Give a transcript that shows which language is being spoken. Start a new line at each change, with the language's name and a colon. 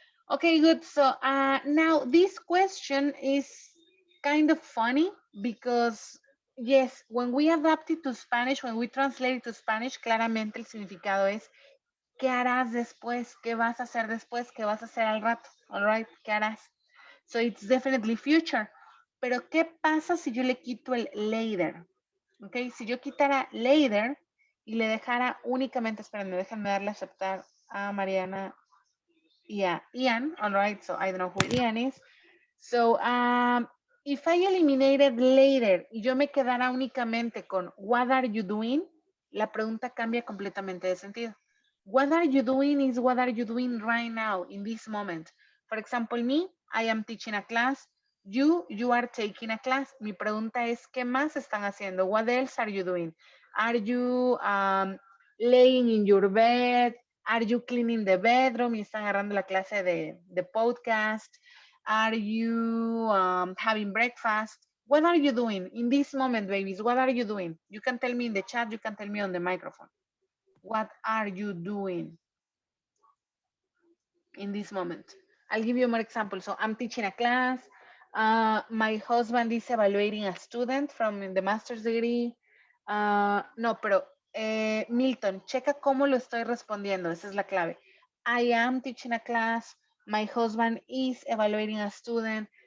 English: Okay, good. So now this question is kind of funny because, yes, when we adapt it to Spanish, when we translate it to Spanish,
Spanish: claramente el significado es ¿qué harás después? ¿Qué vas a hacer después? ¿Qué vas a hacer al rato?
English: All right,
Spanish: ¿qué harás?
English: So it's definitely future.
Spanish: Pero ¿qué pasa si yo le quito el later? Ok, si yo quitara later y le dejara únicamente, espérenme, déjenme darle a aceptar a Mariana y a Ian.
English: All right, so I don't know who Ian is. So if I eliminated later
Spanish: y yo me quedara únicamente con
English: what are you doing,
Spanish: la pregunta cambia completamente de sentido.
English: What are you doing is what are you doing right now in this moment. For example, me, I am teaching a class. You are taking a class.
Spanish: Mi pregunta es, ¿qué más están haciendo?
English: What else are you doing? Are you laying in your bed? Are you cleaning the bedroom?
Spanish: Y están agarrando la clase de podcast.
English: Are you having breakfast? What are you doing in this moment, babies? What are you doing? You can tell me in the chat. You can tell me on the microphone. What are you doing in this moment? I'll give you more examples. So I'm teaching a class. My husband is evaluating a student from the master's degree.
Spanish: No, pero Milton, checa cómo lo estoy respondiendo. Esa es la clave.
English: I am teaching a class. My husband is evaluating a student.